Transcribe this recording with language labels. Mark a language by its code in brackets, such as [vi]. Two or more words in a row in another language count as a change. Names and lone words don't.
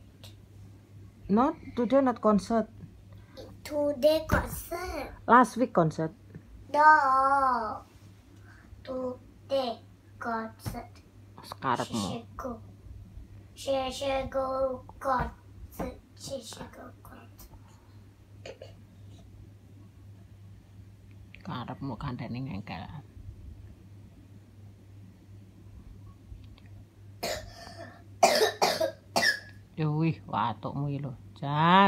[en] Not today, not concert. Today concert. Last week concert. No. Today concert. Sekarang She should go concert. [jv] Karepmu kandhane ngengkel. Wih, watukmu iki lho. Jan.